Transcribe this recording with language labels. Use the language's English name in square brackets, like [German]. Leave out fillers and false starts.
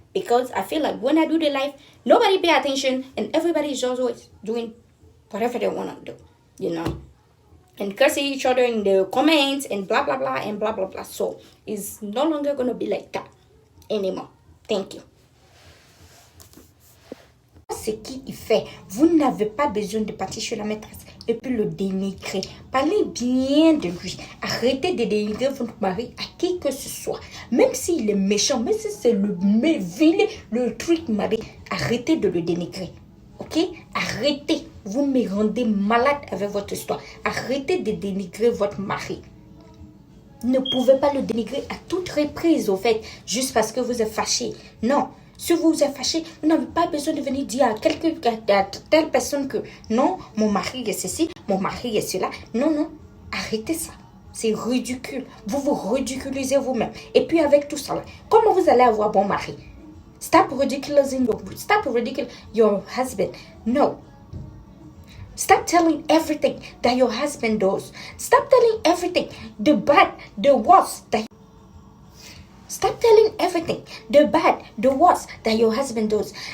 [English] Because I feel like when I do the live, nobody pay attention and everybody is always doing whatever they want to do, and cursing each other in the comments and blah blah blah and blah blah blah. So it's no longer gonna be like that anymore. Thank you. [French] Ce qu'il fait, vous n'avez pas besoin de partir sur la maîtresse et puis le dénigrer. Parlez bien de lui. Arrêtez de dénigrer votre mari à qui que ce soit. Même s'il est méchant, même si c'est le vilain, le truc mari, arrêtez de le dénigrer. Ok? Arrêtez. Vous me rendez malade avec votre histoire. Arrêtez de dénigrer votre mari. Ne pouvez pas le dénigrer à toute reprise, au fait, juste parce que vous êtes fâché. Non. Si vous êtes fâché, vous n'avez pas besoin de venir dire à telle personne que non, mon mari est ceci, mon mari est cela. Non, non, arrêtez ça. C'est ridicule. Vous vous ridiculisez vous-même. Et puis avec tout ça, comment vous allez avoir bon mari? [English] Stop ridiculizing your husband. No. Stop telling everything that your husband does. Stop telling everything, the bad, the worst that Stop telling everything, the bad, the worst that your husband does.